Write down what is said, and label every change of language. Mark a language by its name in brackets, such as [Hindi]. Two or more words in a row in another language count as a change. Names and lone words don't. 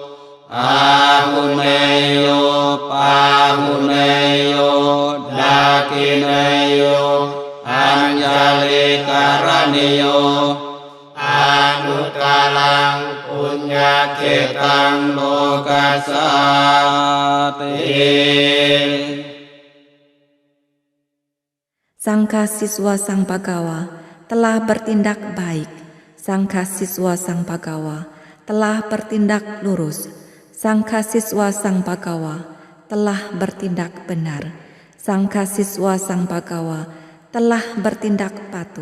[Pali] Ahuneyo pahuneyo dakineyo anjali karaniyo anuttalang punyaketang lokasati. [Indonesian] Sangka siswa Sang Bhagawa telah bertindak baik. Sangka siswa Sang Bhagawa telah bertindak lurus. Sangka siswa Sang Bhagawa telah bertindak benar. Sang Kasiswa Sang Bagawa telah bertindak patut.